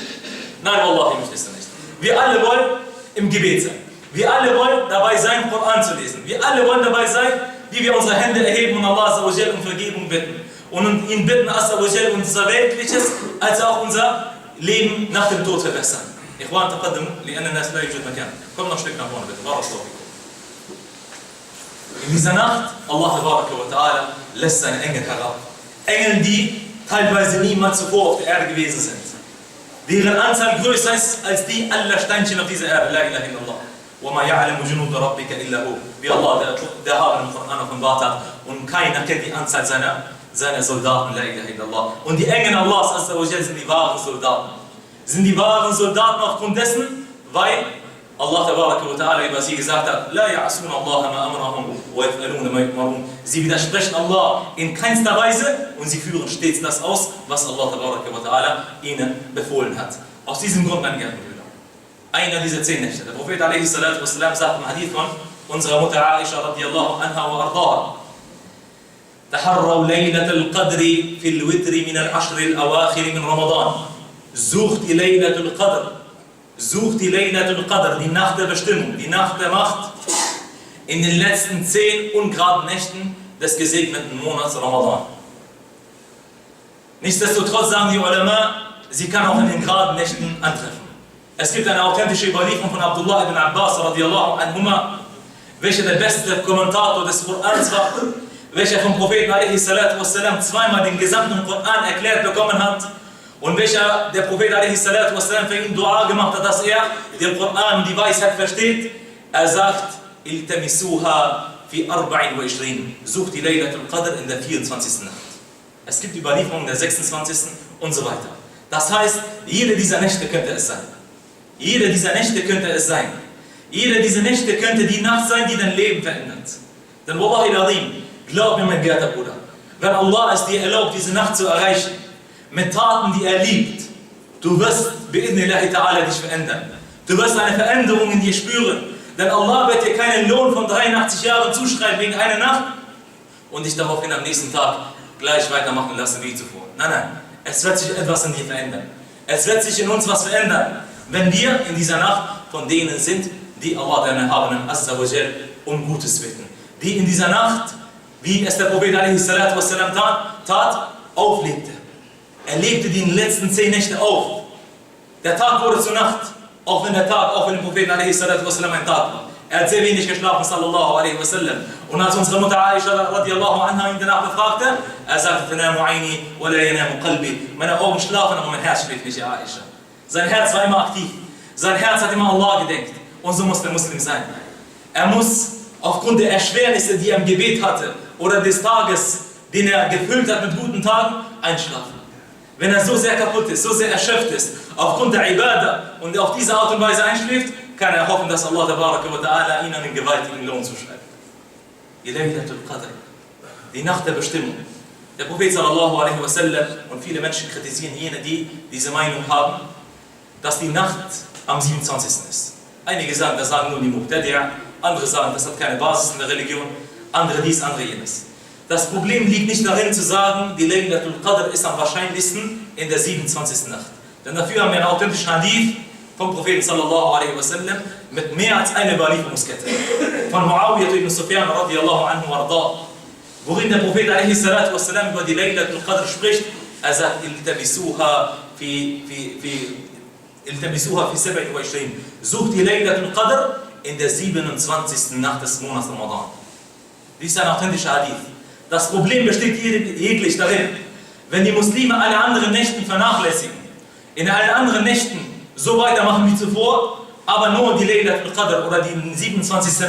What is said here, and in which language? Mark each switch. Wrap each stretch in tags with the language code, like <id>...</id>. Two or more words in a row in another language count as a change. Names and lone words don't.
<de>Nein, Wallahi, möchtest du nicht. Wir alle wollen im Gebet sein. Wir alle wollen dabei sein, Koran zu lesen. Wir alle wollen dabei sein, wie wir unsere Hände erheben und Allah um Vergebung bitten. Und ihn bitten, unser Weltliches, als auch unser Leben nach dem Tod verbessern.</de> <ar>إخوان، تقدموا، لأن ناس لا يوجد مكان.</ar> <de>Komm noch ein Stück nach vorne, bitte.</de> <ar>بارك الله فيكم.</ar> <de>In dieser Nacht,</de> <ar>الله تبارك وتعالى</ar> <de>lässt seine Engel herab. Engel, die teilweise niemals zuvor auf der Erde gewesen sind. Deren Anzahl größer ist als die aller Steinchen auf dieser Erde.</de> <ar>لا إله إلا الله. وَمَا يَعْلَمُ جُنُودَ رَبِّكَ إِلَّا هُوَ.</ar> <de>Wie Allah der Habe im Koran offenbart hat. Und keiner kennt die Anzahl seiner Soldaten.</de> <ar>لا إله إلا الله.</ar> <de>Und die Engel Allahs</de> <ar>عز وجل</ar> <de>sind die wahren Soldaten. Sind die wahren Soldaten aufgrund dessen, weil</de> <ar>الله تبارك وتعالى</ar> <de>über sie gesagt hat,</de> <ar>لا يعصون الله ما أمرهم ويفعلون ما يؤمرون.</ar> <de>Sie widersprechen Allah in keinster Weise und sie führen stets das aus, was</de> <ar>الله تبارك وتعالى</ar> <de>ihnen befohlen hat. Aus diesem Grund, meine Brüder, einer dieser 10 Nächte. Der Prophet</de> <ar>عليه الصلاة والسلام</ar> <de>sagt im Hadith von unserer Mutter Aisha</de> <ar>رضي الله عنها وأرضاها, تحروا ليلة القدر في الوتر من العشر الأواخر من رمضان.</ar> <de>Sucht die Laylatul Qadr. Sucht die Laylatul Qadr, die Nacht der Bestimmung, die Nacht der Macht, in den letzten 10 ungeraden Nächten des gesegneten Monats Ramadan. Nichtsdestotrotz sagen die Ulama, sie kann auch in den geraden Nächten antreffen. Es gibt eine authentische Überlieferung von Abdullah ibn Abbas</de> <ar>رضي الله عنهما,</ar> <de>welcher der beste Kommentator des Korans war, welcher vom Propheten</de> <ar>عليه الصلاة والسلام</ar> <de>zweimal den gesamten Koran erklärt bekommen hat und welcher der Prophet</de> <ar>عليه الصلاة والسلام</ar> <de>für ihn Dua gemacht hat, dass er den Koran, die Weisheit versteht. Er sagt,</de> <ar>التمسوها في 24,</ar> <de>sucht die Laylatul Qadr in der 24. Nacht. Es gibt Überlieferungen der 26. und so weiter. Das heißt, jede dieser Nächte könnte es sein. Jede dieser Nächte könnte es sein. Jede dieser Nächte könnte die Nacht sein, die dein Leben verändert. Denn</de> <ar>والله العظيم,</ar> <de>glaub mir, mein geehrter Bruder, wenn Allah es dir erlaubt, diese Nacht zu erreichen, mit Taten, die er liebt, du wirst</de> <ar>بإذن الله تعالى</ar> <de>dich verändern. Du wirst eine Veränderung in dir spüren. Denn Allah wird dir keinen Lohn von 83 Jahren zuschreiben wegen einer Nacht und dich daraufhin am nächsten Tag gleich weitermachen lassen wie zuvor. Nein, nein, es wird sich etwas in dir verändern. Es wird sich in uns was verändern, wenn wir in dieser Nacht von denen sind, die Allah, den Erhabenen,</de> <ar>عز وجل,</ar> <de>um Gutes bitten. Die in dieser Nacht, wie es der Prophet</de> <ar>عليه الصلاة والسلام</ar> <de>tat, auflebte. Er lebte die letzten 10 Nächte auf. Der Tag wurde zur Nacht, auch wenn der Prophet</de> <ar>عليه الصلاة والسلام</ar> <de>ein Tag war. Er hat sehr wenig geschlafen,</de> <ar>صلى الله عليه وسلم.</ar> <de>Und als unsere Mutter Aisha</de> <ar>رضي الله عنها</ar> <de>ihn danach befragte, er sagte,</de> <ar>تنام عيني ولا ينام قلبي.</ar> <de>Meine Augen schlafen, aber mein Herz schläft nicht, ja Aisha. Sein Herz war immer aktiv. Sein Herz hat immer Allah gedenkt. Und so muss der Muslim sein. Er muss aufgrund der Erschwernisse, die er im Gebet hatte, oder des Tages, den er gefüllt hat mit guten Tagen, einschlafen. Wenn er so sehr kaputt ist, so sehr erschöpft ist, aufgrund der Ibadah und auf diese Art und Weise einschläft, kann er hoffen, dass</de> <ar>الله تبارك وتعالى</ar> <de>ihn einen gewaltigen Lohn zuschreibt. Die Laylatul Qadr, die Nacht der Bestimmung. Der Prophet</de> <ar>صلى الله عليه وسلم</ar> <de>und viele Menschen kritisieren jene, die diese Meinung haben, dass die Nacht am 27. ist. Einige sagen, das sagen nur die Muqtadi'a, andere sagen, das hat keine Basis in der Religion, andere dies, andere jenes. Das Problem liegt nicht darin zu sagen, die Laylatul Qadr ist am wahrscheinlichsten in der 27. Nacht. Denn dafür haben wir einen authentischen Hadith vom Propheten</de> <ar>صلى الله عليه وسلم</ar> <de>mit mehr als einer Überlieferungskette. Von Muawiyah ibn Sufyan</de> <ar>رضي الله عنه وأرضاه,</ar> <de>worin der Prophet</de> <ar>عليه الصلاة والسلام</ar> <de>über die Laylatul Qadr spricht. Er sagt,</de> <ar>التمسوها في 27.</ar> <de>Sucht die Laylatul Qadr in der 27. Nacht des Monats Ramadan. Dies ist ein authentischer Hadith. Das Problem besteht jeglich darin, wenn die Muslime alle anderen Nächten vernachlässigen, in allen anderen Nächten so weitermachen wie zuvor, aber nur die Laylatul Qadr oder die 27.</de>